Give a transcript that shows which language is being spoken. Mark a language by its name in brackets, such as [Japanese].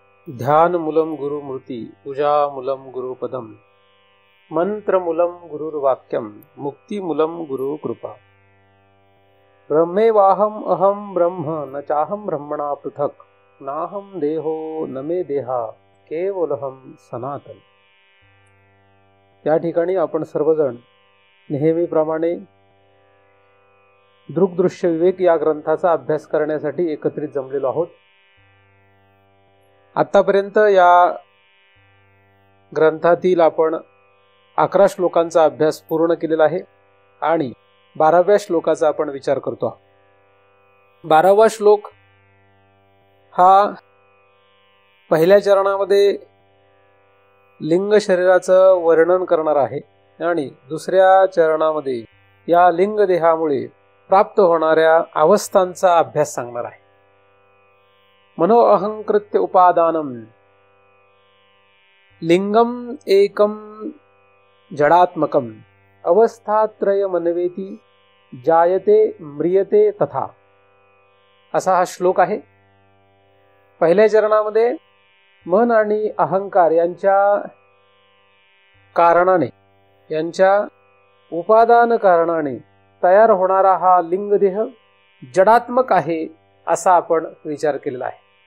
[Sanskrit] ध्यानमूलं गुरुमूर्ति पूजामूलं गुरुपदम मंत्रमूलं गुरुर्वाक्यम मुक्तिमूलं गुरुकृपा। ब्रह्मेवाहम अहम ब्रह्म न चाहम ब्रह्मणा पृथक नाहम देहो न मे देहा केवलहम सनातन। [Marathi] या ठिकाणी आपण सर्वजण नेहमीप्रमाणे दृग्दृश्य विवेक या ग्रंथाचा अभ्यास करण्यासाठी एकत्रित जमलेलो आहोत। आतापर्यंत या ग्रंथातील आपण 11 श्लोकांचा अभ्यास पूर्ण केलेला आहे आणि 12व्या श्लोकाचा आपण विचार करतो आहोत। 12वा श्लोक हा पहिल्या चरणामध्ये लिंग शरीराचं वर्णन करणार आहे आणि दुसऱ्या चरणामध्ये या लिंग देहामुळे प्राप्त होणाऱ्या अवस्थांचा अभ्यास सांगणार आहे। [Sanskrit] मनो अहंकृत्य उपादानम लिंगम एकम जडात्मकम अवस्थात्रय मनवेती जायते म्रियते तथा। [Marathi] असा हा श्लोक आहे। पहिल्या चरणामध्ये मन आणि अहंकार यांच्या कारणाने यांच्या उपादान कारणाने तयार होणारा हा लिंगदेह जडात्मक आहे असा आपण विचार केलेला आहे।